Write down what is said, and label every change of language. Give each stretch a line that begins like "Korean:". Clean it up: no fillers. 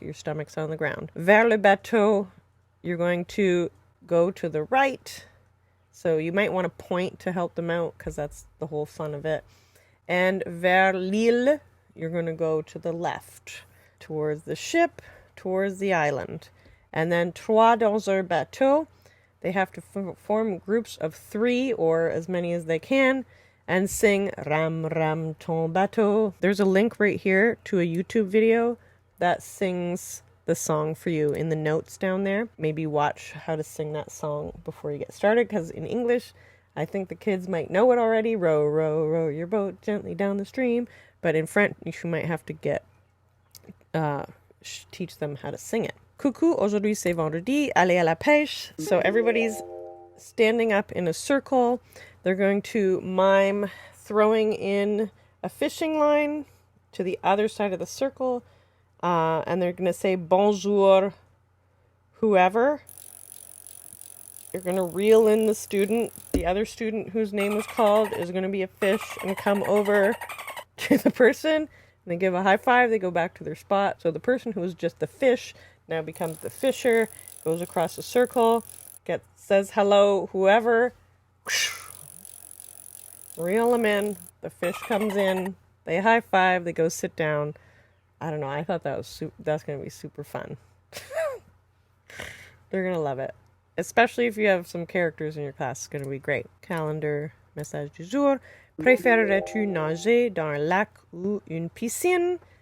English: Your stomach's on the ground.
French: Vers le bateau,
English: you're going to go to the right. So you might want to point to help them out because that's the whole fun of it. And
French: vers l'île,
English: you're going to go to the left. Towards the ship, towards the island.
French: And then trois dans un bateau.
English: They have to form groups of 3 or as many as they can and sing Ram Ram ton bateau. There's a link right here to a YouTube video that sings the song for you in the notes down there. Maybe watch how to sing that song before you get started because in English, I think the kids might know it already. Row, row, row your boat gently down the stream. But in French, you might have to teach them how to sing it.
French: Coucou, aujourd'hui c'est vendredi, allez à la pêche.
English: So everybody's standing up in a circle. They're going to mime throwing in a fishing line to the other side of the circle. And they're going to say bonjour, whoever. You're going to reel in the other student whose name was called is going to be a fish and come over to the person. And they give a high five, they go back to their spot. So the person who was just the fish now becomes the fisher, goes across the circle, says hello, whoever, reel them in, the fish comes in, they high five, they go sit down. I don't know, I thought that's going to be super fun. They're going to love it. Especially if you have some characters in your class, it's going to be great.
French: Calendar, message du jour. Préférerais-tu nager dans un lac ou une piscine?